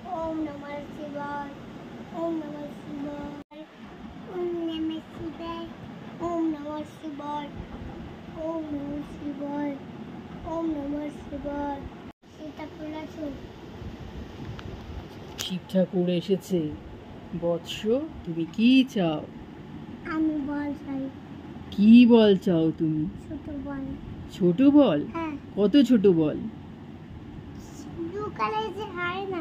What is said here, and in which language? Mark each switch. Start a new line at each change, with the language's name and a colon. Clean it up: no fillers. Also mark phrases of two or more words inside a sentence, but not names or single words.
Sanskrit: ओम नमः शिवाय, ओम नमः शिवाय, ओम नमः शिवाय, ओम नमः शिवाय, ओम नमः शिवाय, ओम नमः शिवाय।
Bangla: এটা পড়াছো? শিব ঠাকুর এসেছে। বৎস, তুমি কি চাও? আমি বল চাই। কি বল চাও তুমি? ছোট বল। ছোট বল? হ্যাঁ। কত ছোট বল?
English: blue color
Bangla: যে হয় না।